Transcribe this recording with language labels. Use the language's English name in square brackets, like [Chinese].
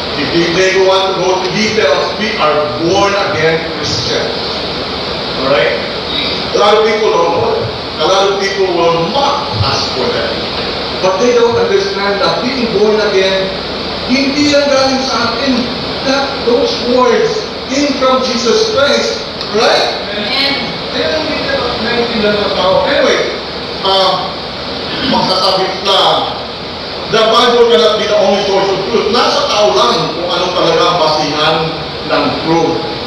[English] If they want to go to details, we are born again Christians. Alright? A lot of people don't know that. A lot of people will mock us for that. But they don't understand that being born again, [Filipino] hindi yan galing sa atin. [English] That those words came from Jesus Christ. Right? Amen. [Filipino] Kaya hindi naintindihan ng tao. [English] Anyway, [Filipino] magsasabi lang, [English] the Bible cannot be the only source of truth. [Filipino] Nasa tao lang kung anong talaga ang basihan ng truth.